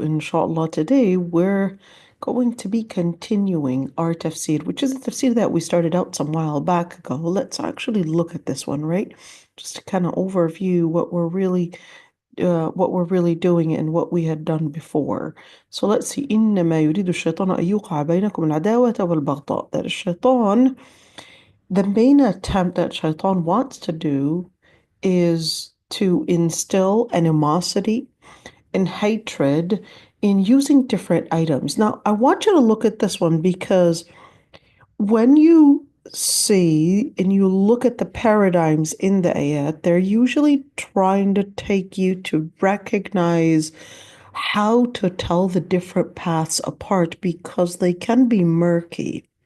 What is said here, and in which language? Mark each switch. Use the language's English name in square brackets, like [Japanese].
[English] Inshallah, today we're going to be continuing our tafsir, which is a tafsir that we started out some while back ago. Let's actually look at this one, right? Just to kind of overview what we're really doing and what we had done before. So let's see. [Arabic] إنما يريد الشيطان أن يوقع بينكم العداوة والبغضاء. [English] That is shaitan. The main attempt that shaitan wants to do is to instill animosity and hatred in using different items. Now, I want you to look at this one because when you see and you look at the paradigms in the ayat, they're usually trying to take you to recognize how to tell the different paths apart because they can be murky.